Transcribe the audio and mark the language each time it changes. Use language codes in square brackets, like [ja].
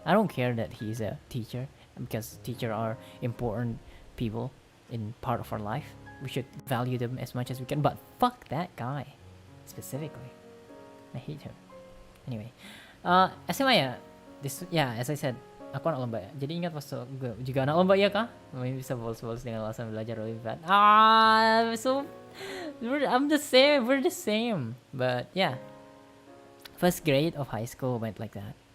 [en] I don't care that he's a teacher, because teachers are important people in part of our life. We should value them as much as we can, but fuck that guy specifically. I hate him. [id] Anyway, SMA ya, [en] as I said, [id] aku anak lomba ya. Jadi ingat pas gue juga anak lomba ya kah? Bisa bolos-bolos dengan alasan belajar lebih berat. [en] I'm the same. We're the same. But yeah, first grade of high school went like that.